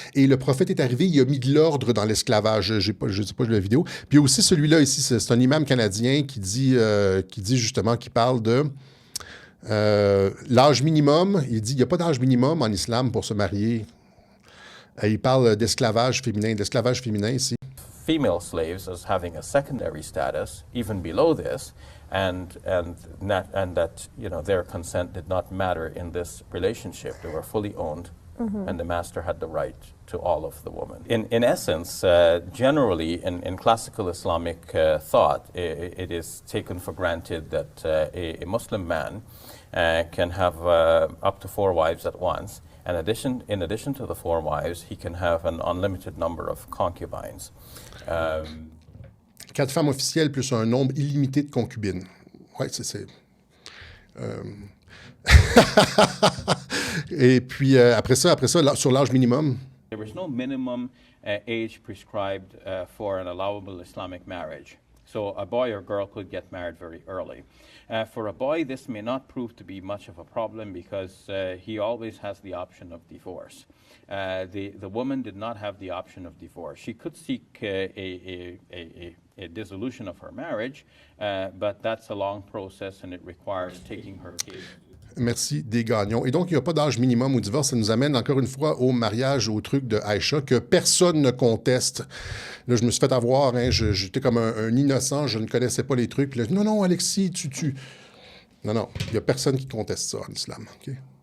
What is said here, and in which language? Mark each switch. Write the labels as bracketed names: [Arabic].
[French] Et le prophète est arrivé, il a mis de l'ordre dans l'esclavage. Je ne sais pas la vidéo. Puis aussi celui-là ici, c'est un imam canadien qui dit justement, qui parle de l'âge minimum. Il dit, il n'y a pas d'âge minimum en islam pour se marier. Il parle d'esclavage féminin ici. [English] Female slaves as having a secondary status, even below this, and that their consent did not matter in this relationship. They were fully owned, and the master had the right to all of the women. In essence, generally in classical Islamic thought, it is taken for granted that a Muslim man can have up to 4 wives at once. In addition to the 4 wives, he can have an unlimited number of concubines. [French] 4 femmes officielles plus un nombre illimité de concubines. Oui, c'est... Et puis, après ça, sur l'âge minimum... [English] There is no minimum age prescribed for an allowable Islamic marriage. So a boy or girl could get married very early. For a boy, this may not prove to be much of a problem because he always has the option of divorce. The woman did not have the option of divorce. She could seek a dissolution of her marriage, but that's a long process and it requires taking her case. [French] Merci, des gagnons. Et donc, il n'y a pas d'âge minimum au divorce. Ça nous amène encore une fois au mariage, au truc de Aïcha, que personne ne conteste. Là, je me suis fait avoir, hein, j'étais comme un innocent, je ne connaissais pas les trucs. Puis là, non, Alexis, Non, il n'y a personne qui conteste ça en islam. Okay?